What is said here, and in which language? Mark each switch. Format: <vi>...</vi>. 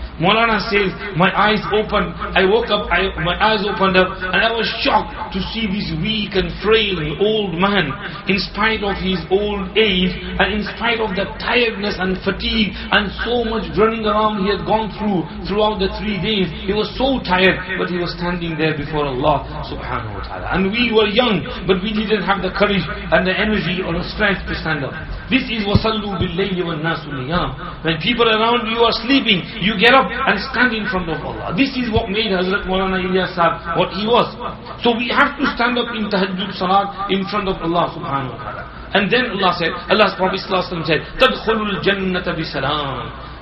<en>Maulana says, my eyes opened, I woke up, my eyes opened up, and I was shocked to see this weak and frail old man, in spite of his old age, and in spite of the tiredness and fatigue, and so much running around he had gone throughout the 3 days. He was so tired, but he was standing there before Allah subhanahu wa ta'ala. And we were young, but we didn't have the courage and the energy or the strength to stand up. This is</en> <ar>وَصَلُّوا بِاللَّيْلِ وَالنَّاسُ نِيَامٌ.</ar> <en>When people around you are sleeping, you get up and stand in front of Allah. This is what made Hazrat Maulana Ilyas Sahab what he was. So we have to stand up in tahajjud salat in front of Allah subhanahu wa ta'ala. And then Allah said, Allah's Prophet said,</en> <ar>تَدْخُلُوا الْجَنَّةَ بِسَلَامٍ.</ar>